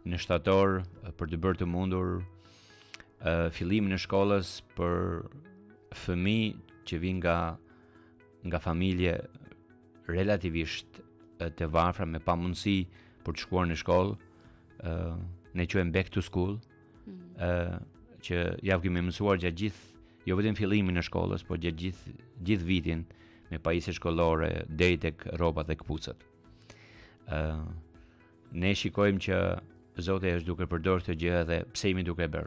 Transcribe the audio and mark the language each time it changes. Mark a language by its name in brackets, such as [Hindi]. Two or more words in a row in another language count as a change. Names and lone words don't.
[Albanian] në shtator për të bërë të mundur fillimin e shkollës për fëmijë që vijnë nga familje relativisht të varfra me pamundësi për të shkuar në shkollë, ne quajmë [English] back to school, [Albanian] që javë kemi mësuar gjatë gjithë jo vetëm fillimin e shkollës, por gjatë gjithë vitin me pajisje shkollore deri tek rrobat dhe kputucat. Ne shikojmë që Zoti është duke përdorur këtë gjë dhe pse jemi duke bërë.